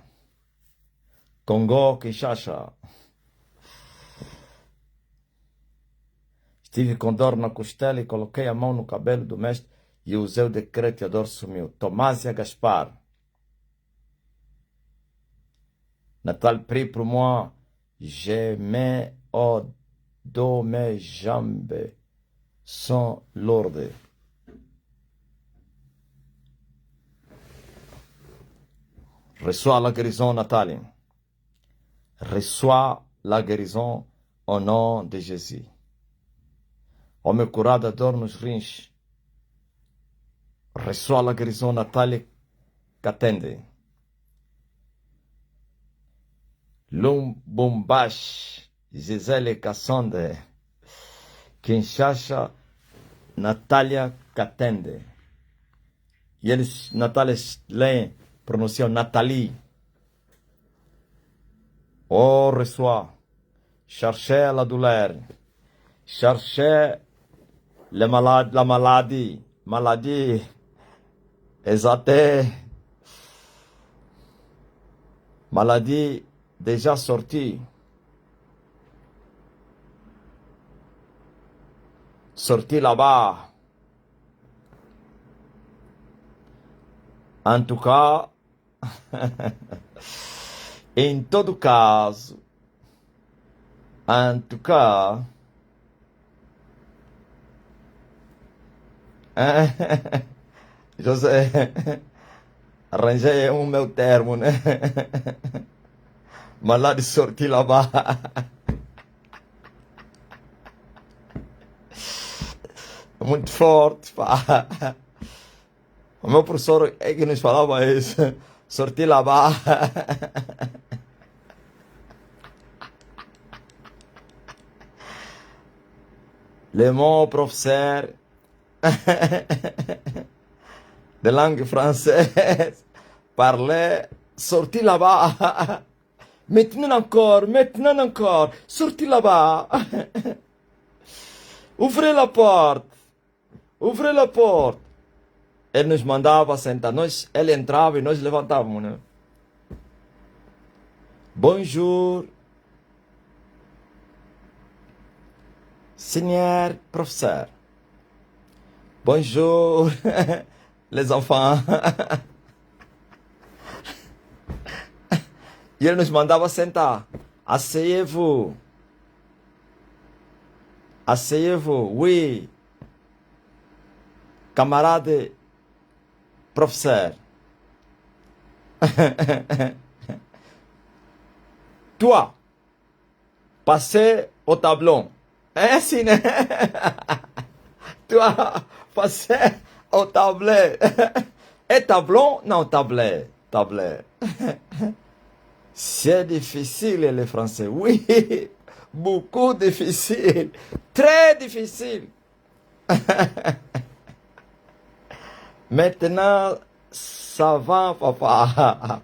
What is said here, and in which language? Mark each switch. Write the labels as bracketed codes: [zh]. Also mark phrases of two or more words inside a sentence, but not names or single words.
[pt] Congo, Kinshasa. Estive com dor na costela e coloquei a mão no cabelo do mestre e usei o decreto e a dor sumiu. Tomásia Gaspar. Natal, [fr] prie pour moi. Je mets au dos mes jambes sont lourdes. Reçois la guérison, Nathalie. Reçois la guérison au nom de Jésus. [pt] Homem curado da dor nos rins. [fr] Reçois la guérison, Nathalie Katende. Lumbumbashi, Gisele Kassonde. Kinshasa, Natália Katende. [pt] E eles, Natália, leem, pronunciam Nathalie. [fr] Oh, reçois. Cherchez la douleur. Cherchez la maladie. Maladie. Exaté. Maladie déjà sortie. Sortie là-bas. En tout cas, [pt] em todo caso, [fr] en tout cas, [pt] José, arranjei um meu termo, né? Mas lá de [fr] sortir lá-bas. [pt] Muito forte, pá. O meu professor é que nos falava isso. [fr] Sortir lá-bas. Le mot professeur de langue française, parler, sorti là-bas. Maintenant encore, sorti là-bas. Ouvrez la porte. Ouvrez la porte. [pt] Ele nos mandava sentar. Ele entrava e nós levantávamos, né? [fr] Bonjour. Senhor professeur. Bonjour, les enfants. [pt] E ele nos mandava sentar. [fr] Asseyez-vous. Asseyez-vous, oui. Camarade professeur. Toi, passez au tableau. [pt] É assim, né? [fr] Toi, passez au tableau. [pt] É tableau? Não, tablet. Tablet. [fr] C'est difficile le français. Oui, beaucoup difficile. Très difficile. Maintenant, ça va, papa.